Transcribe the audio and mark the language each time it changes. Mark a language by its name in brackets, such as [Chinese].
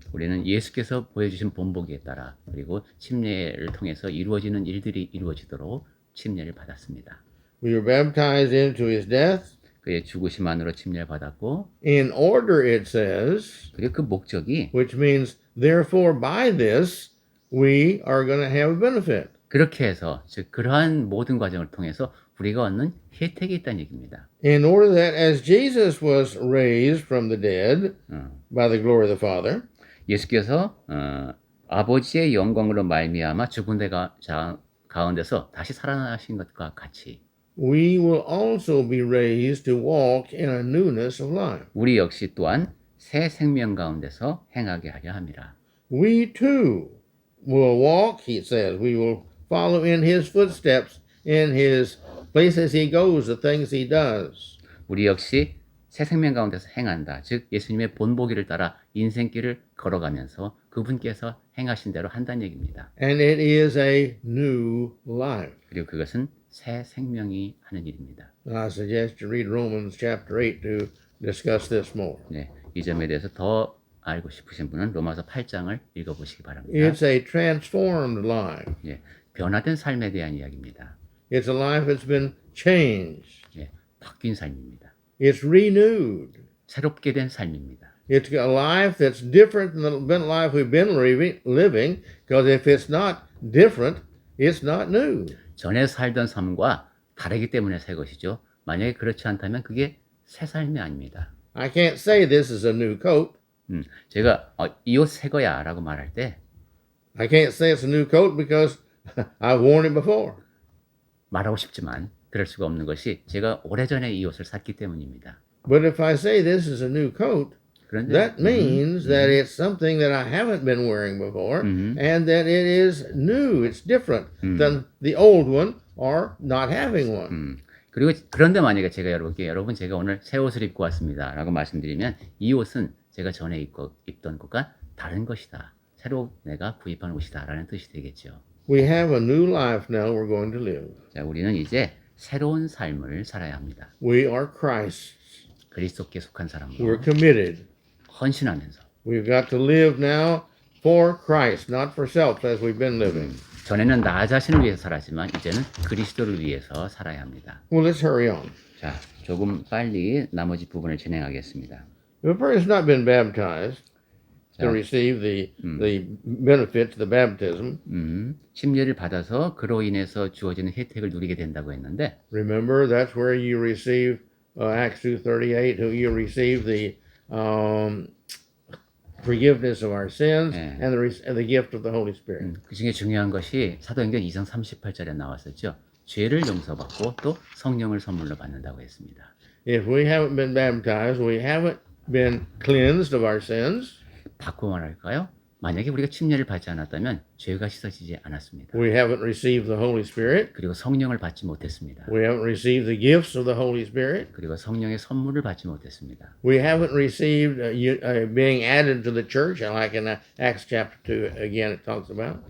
[Korean] 우리는 예수께서 보여주신 본보기에 따라 그리고 침례를 통해서 이루어지는 일들이 이루어지도록 침례를 받았습니다. [English] We were baptized into his death [Korean] 그의 죽으심 안으로 침례를 받았고 [English] in order, it says, [Korean] 그리고 그 목적이 [English] which means, therefore, by this, we are going to have a benefit. [Korean] 그렇게 해서 즉 그러한 모든 과정을 통해서 우리가 얻는 혜택이 있다는 얘기입니다. [English] In order that as Jesus was raised from the dead by the glory of the Father, [Korean] 예수께서 아버지의 영광으로 말미암아 죽은 데가 가운데서 다시 살아나신 것과 같이 [English] we will also be raised to walk in a newness of life. [Korean] 우리 역시 또한 새 생명 가운데서 행하게 하려 함이라. [English] We too will walk, he says. We will follow in his footsteps, in his places he goes, the things he does. [Korean] 우리 역시 새 생명 가운데서 행한다. 즉 예수님의 본보기를 따라 인생길을 걸어가면서 그분께서 행하신 대로 한다는 얘기입니다. [English] And it is a new life. [Korean] 그리고 그것은 새 생명이 하는 일입니다. [English] I suggest you read Romans chapter 8 to discuss this more. [Korean] 네, 이 점에 대해서 더 알고 싶으신 분은 로마서 8장을 읽어보시기 바랍니다. [English] It's a transformed life. [Korean] 예, 변화된 삶에 대한 이야기입니다. [English] It's a life that's been changed. [Korean] 예, 바뀐 삶입니다. [English] It's renewed. [Korean] 새롭게 된 삶입니다. [English] It's a life that's different than the life we've been living. Because if it's not different, it's not new. [Korean] 전에 살던 삶과 다르기 때문에 새 것이죠. 만약에 그렇지 않다면 그게 새 삶이 아닙니다. [English] I can't say this is a new coat. [Korean] 제가 이 옷 새 거야 라고 말할 때 [English] I can't say it's a new coat because I've worn it before. [Korean] 말하고 싶지만 그럴 수가 없는 것이 제가 오래전에 이 옷을 샀기 때문입니다. [English] But if I say this is a new coat, [Korean] 그런데 [English] that means that it's something that I haven't been wearing before and that it is new. It's different than the old one or not having one. [Korean] 그리고 그런데 만약에 제가 여러분께 여러분 제가 오늘 새 옷을 입고 왔습니다 라고 말씀드리면 이 옷은 제가 전에 입던 것과 다른 것이다. 새로 내가 구입한 옷이다 라는 뜻이 되겠죠. [English] We have a new life now we're going to live. [Korean] 자, 우리는 이제 새로운 삶을 살아야 합니다. [English] We are Christ's. [Korean] 그리스도께 속한 사람으로 [English] We're committed. [Korean] 헌신하면서 [English] We've got to live now for Christ, not for self as we've been living. [Korean] 전에는 나 자신을 위해서 살았지만 이제는 그리스도를 위해서 살아야 합니다. [English] Well, let's hurry on. [Korean] 자, 조금 빨리 나머지 부분을 진행하겠습니다. [English] If a person's not been baptized to [Korean] 자, [English] receive the benefits of the baptism, [Korean] 침례를 받아서 그로 인해서 주어지는 혜택을 누리게 된다고 했는데 [English] remember that's where you receive Acts 2:38, who you receive the forgiveness of our sins and the gift of the Holy Spirit. [Korean] 그 중에 중요한 것이 사도행전 2장 38절에 나왔었죠. 죄를 용서받고 또 성령을 선물로 받는다고 했습니다. [English] If we haven't been baptized, we haven't been cleansed of our sins. [Korean] 바꾸어 말할까요? 만약에 우리가 침례를 받지 않았다면 죄가 씻어지지 않았습니다. [English] We haven't received the Holy Spirit. [Korean] 그리고 성령을 받지 못했습니다. [English] We haven't received the gifts of the Holy Spirit. [Korean] 그리고 성령의 선물을 받지 못했습니다. [English] We haven't received being added to the church, like in Acts chapter 2 again it talks about.